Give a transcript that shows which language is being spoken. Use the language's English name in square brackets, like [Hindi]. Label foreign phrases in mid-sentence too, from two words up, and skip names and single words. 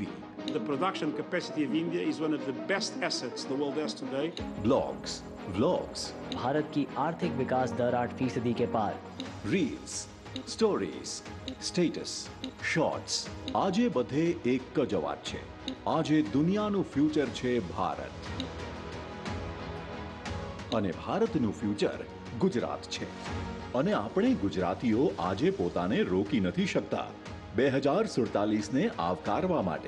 [English] the production capacity of India is one of the best assets the world has today. blogs, vlogs, [Hindi] भारत की आर्थिक विकास दर 8% के पार. [English] reels, stories, status, shorts. [Gujarati] આજે બધે એક જ અવાજ છે. આજે દુનિયાનું ફ્યુચર છે ભારત. અને ભારતનું ફ્યુચર ગુજરાત છે. અને આપણે ગુજરાતીઓ આજે પોતાને રોકી નથી શકતા 2047ને આવકારવા માટે.